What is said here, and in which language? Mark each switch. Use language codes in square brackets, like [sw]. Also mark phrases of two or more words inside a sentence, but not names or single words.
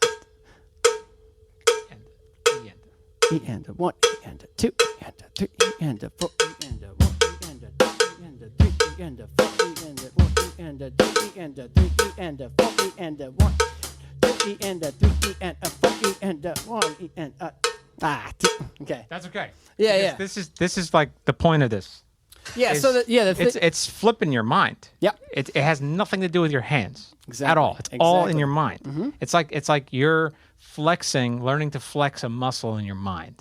[en] E and a 1 E and a 2 E and a 3 E and a 4 E and a 1 E and a 2 E and a 3 E and a 4 E and a 1 E and a 2 E and a 3 E and a 4 E and a 1 2 E and a 3 E and a 4 E and a 1 E and a okay. That's okay. Yeah. This is like the point of this. Yeah. It's flipping your mind. Yep. It has nothing to do with your hands exactly. at all. It's all in your mind. Mm-hmm. It's like you're learning to flex a muscle in your mind.